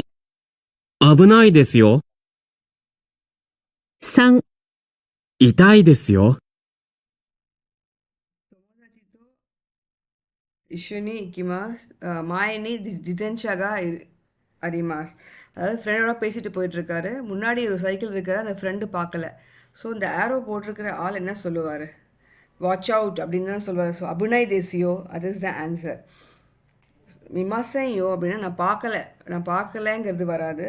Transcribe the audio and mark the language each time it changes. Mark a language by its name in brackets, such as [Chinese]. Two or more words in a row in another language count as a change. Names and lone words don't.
[Japanese] 危ないですよ。 3、痛いですよ。一緒に行きます。前に自転車があります. [Tamil] அதாவது ஃப்ரெண்டோட பேசிட்டு போயிட்டுருக்காரு. முன்னாடி ஒரு சைக்கிள் இருக்காரு, அந்த ஃப்ரெண்டு பார்க்கல. ஸோ இந்த ஆரோ போட்டிருக்கிற ஆள் என்ன சொல்லுவார்? [English] watch out [Tamil] அப்படின்னு தான் சொல்லுவார். ஸோ [Japanese] 危ないですよ, [Tamil] அது [English] is the answer. [Tamil] மிமாசையோ அப்படின்னா நான் பார்க்கலைங்கிறது வராது.